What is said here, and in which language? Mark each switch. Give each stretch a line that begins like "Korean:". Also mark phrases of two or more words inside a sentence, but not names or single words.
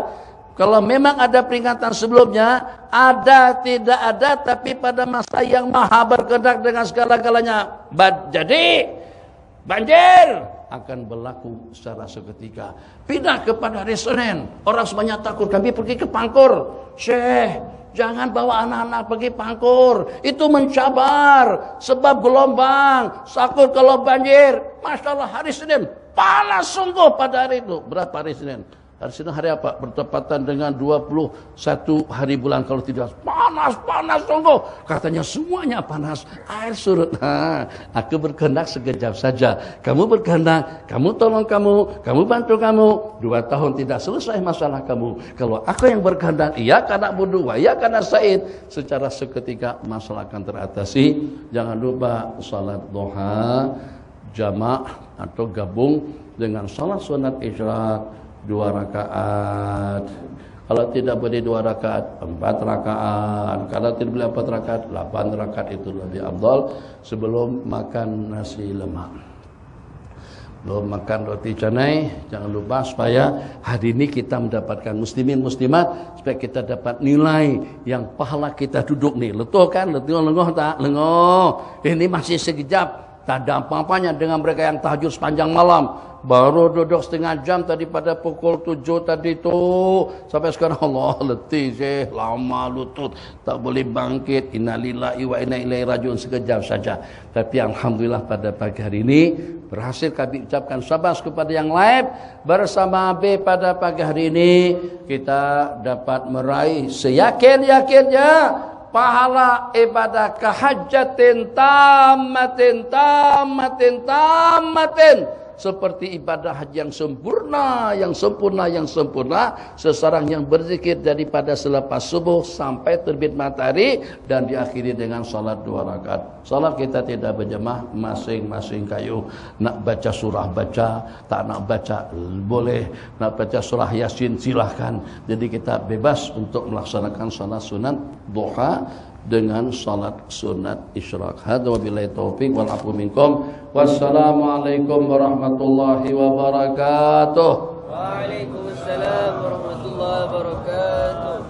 Malay: Kalau memang ada peringatan sebelumnya, ada tidak ada, tapi pada masa yang maha berkehendak dengan segala-galanya, jadi banjir akan berlaku secara seketika. Pindah kepada hari Senin, orang semuanya takut. Kami pergi ke Pangkor. Syekh, jangan bawa anak-anak pergi Pangkor. Itu mencabar. Sebab gelombang. Takut kalau banjir.
Arabic: ما شاء الله,
Malay: hari Senin panas sungguh pada hari itu. Berapa hari Senin? Hari Senin hari apa? Bertepatan dengan 21 hari bulan kalau tidak. Panas sungguh. Katanya semuanya panas. Air surut. Aku berkehendak sekejap saja. Kamu berkehendak, kamu tolong kamu bantu kamu. 2 tahun tidak selesai masalah kamu. Kalau aku yang berkehendak, iya karena budu, iya karena said. Secara seketika masalah akan teratasi. Jangan lupa salat duha, jamak atau gabung dengan salat sunat isyraq 2 rakaat. Kalau tidak boleh 2 rakaat, 4 rakaat. Kalau tidak boleh 4 rakaat, 8 rakaat itu lebih afdal sebelum makan nasi lemak. Belum makan roti canai, jangan lupa supaya hari ini kita mendapatkan muslimin muslimat, supaya kita dapat nilai yang pahala kita duduk nih. Letuh kan? Lengoh tak? Lengoh. Ini masih sekejap. Tak ada apa-apanya dengan mereka yang tahajud sepanjang malam. Baru duduk setengah jam tadi pada pukul 7 tadi tu. Sampai sekarang Allah letih Syekh, lama lutut, tak boleh bangkit.
Arabic: إنا لله وإنا إليه راجعون,
Malay: sekejap saja. Tapi alhamdulillah pada pagi hari ini berhasil kami ucapkan syabas kepada yang live bersama B pada pagi hari ini. Kita dapat meraih seyakin-yakinnya pahala ibadah kehajatin tamatin seperti ibadah haji yang sempurna, seseorang yang berzikir daripada selepas subuh sampai terbit matahari dan diakhiri dengan salat 2 rakaat. Salat kita tidak berjamaah, masing-masing kayu. Nak baca surah baca, tak nak baca boleh. Nak baca surah Yasin silahkan. Jadi kita bebas untuk melaksanakan salat sunat duha dengan salat sunat isyraq.
Arabic: هذا وبالله التوفيق والعفو منكم. والسلام عليكم ورحمة الله وبركاته. وعليكم السلام ورحمة الله وبركاته.